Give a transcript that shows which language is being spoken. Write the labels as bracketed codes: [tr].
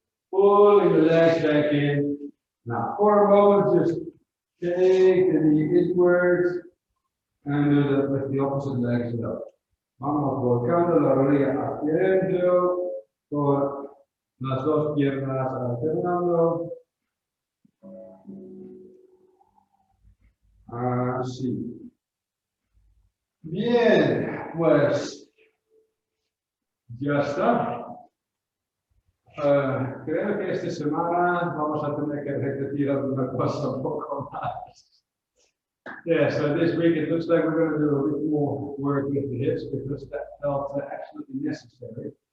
[en] Pulling the legs back in. Now, for a moment, just take the knee inwards and do that with the opposite leg up. [es] Vamos volcando la rodilla hacia adentro con las dos piernas alternando. Así. Bien, pues ya está. Creo que esta semana vamos a tener que repetir alguna cosa un poco más. [en] Yeah, so this week it looks like we're going to do a bit more work with the hips because that felt absolutely necessary.